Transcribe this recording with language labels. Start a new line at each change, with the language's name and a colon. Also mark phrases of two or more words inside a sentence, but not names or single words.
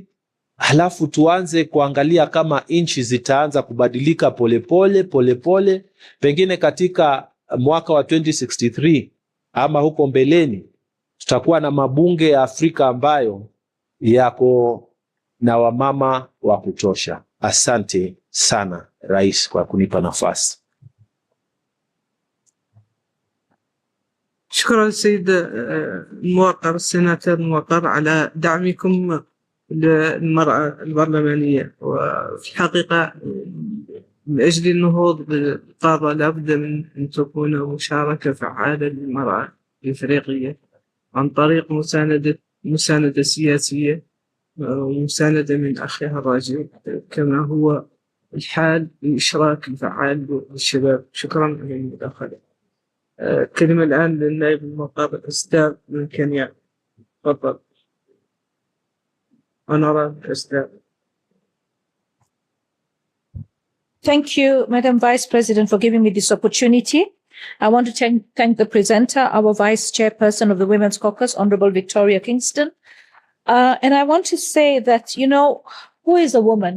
Swahili: Halafu tuanze kuangalia kama nchi zitaanza kubadilika polepole, pengine katika mwaka wa 2063 ama huko mbeleni tutakuwa na mabunge ya Afrika ambayo yako na wamama wa kutosha. Asante sana Rais kwa kunipa nafasi.
Arabic: شكرا سيد الموقر السيناتور الموقر على دعمكم للمرأة البرلمانية. وفي الحقيقة من أجل النهوض بالقادة لابد من أن تكون مشاركة فعالة للمرأة الإفريقية عن طريق مساندة سياسية ومساندة من أخيها الراجل، كما هو الحال الإشراك الفعال للشباب. شكرا على المداخلة. كلمة الآن للنائب المقرر الأستاذ من كينيا. تفضل.
English: Honorable Esther. Thank you, Madam Vice President, for giving me this opportunity. I want to thank the presenter, our Vice Chairperson of the Women's Caucus, Honorable Victoria Kingston. And I want to say that, you know, who is a woman?